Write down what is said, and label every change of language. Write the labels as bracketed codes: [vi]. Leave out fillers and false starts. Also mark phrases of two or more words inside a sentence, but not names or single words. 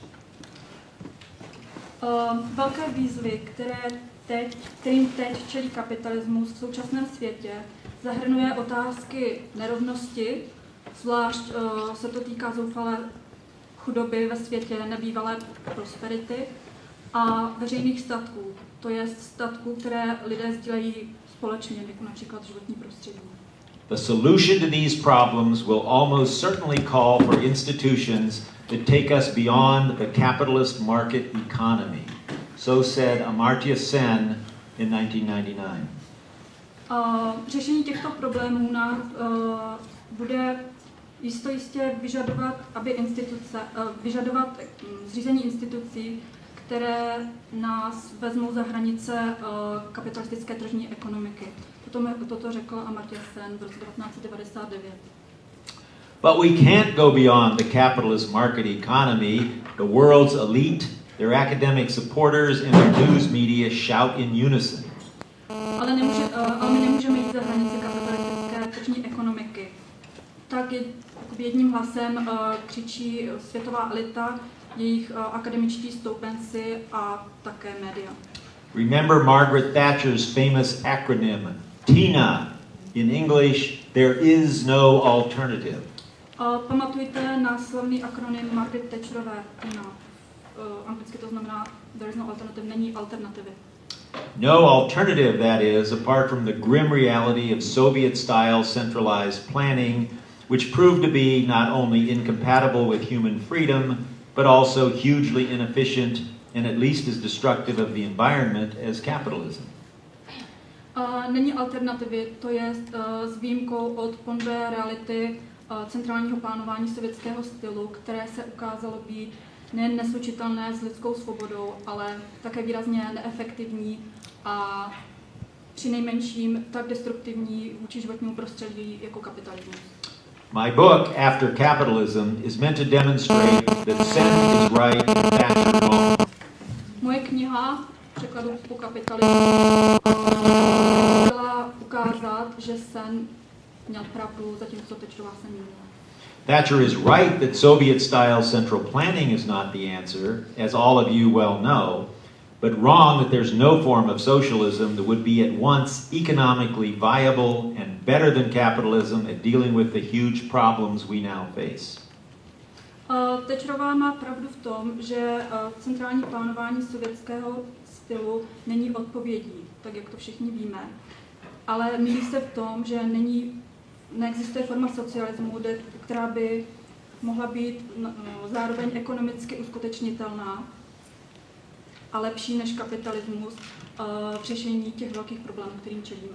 [cs] Velké výzvy, kterým teď čelí kapitalismus v současném světě, zahrnuje otázky nerovnosti, zvlášť se to týká zoufalé chudoby ve světě, nebývalé prosperity a veřejných statků, to je statků, které lidé sdílejí společně, jako například životní prostředí. [en] The solution to these problems will almost certainly call for institutions that take us beyond the capitalist market economy. So said Amartya Sen in 1999. [cs] Řešení těchto problémů nás bude jistě vyžadovat, vyžadovat zřízení institucí, které nás vezmou za hranice kapitalistické tržní ekonomiky. Toto řekl Amartya Sen v roce 1999. [en] But we can't go beyond the capitalist market economy. The world's elite, their academic supporters, and their news media shout in unison. [cs] Ale my nemůžeme jít za hranice kapitalistické tržní ekonomiky. Tak jedním hlasem křičí světová elita, jejich akademičtí stoupenci a také média. [en] Remember Margaret Thatcher's famous acronym, TINA. In English, there is no alternative. [cs] Pamatujte na slavný akronym Margaret Thatcherové TINA. Anglicky to znamená [en] there is no alternative, [cs] není alternativy. [en] No alternative, that is, apart from the grim reality of Soviet-style centralized planning, which proved to be not only incompatible with human freedom, but also hugely inefficient and at least as destructive of the environment as capitalism. [cs] Není alternativy, to je s výjimkou od ponvé reality centrálního plánování sovětského stylu, které se ukázalo být nejen neslučitelné s lidskou svobodou, ale také výrazně neefektivní a přinejmenším tak destruktivní vůči životnímu prostředí jako kapitalismus. [en] My book, After Capitalism, is meant to demonstrate that Sen is right and Thatcher wrong. [cs] Moje kniha překladu po kapitalismu chtěla ukázat, že Sen měl pravdu, zatímco Thatcherová se mýlila. [en] Thatcher is right that Soviet-style central planning is not the answer, as all of you well know, but wrong that there's no form of socialism that would be at once economically viable and better than capitalism at dealing with the huge problems we now face. [cs] Thatcherová má pravdu v tom, že centrální plánování sovětského stylu není odpovědí, tak jak to všichni víme, ale mýlí se v tom, že neexistuje forma socialismu, která by mohla být zároveň ekonomicky uskutečnitelná a lepší než kapitalismus v řešení těch velkých problémů, kterým čelíme.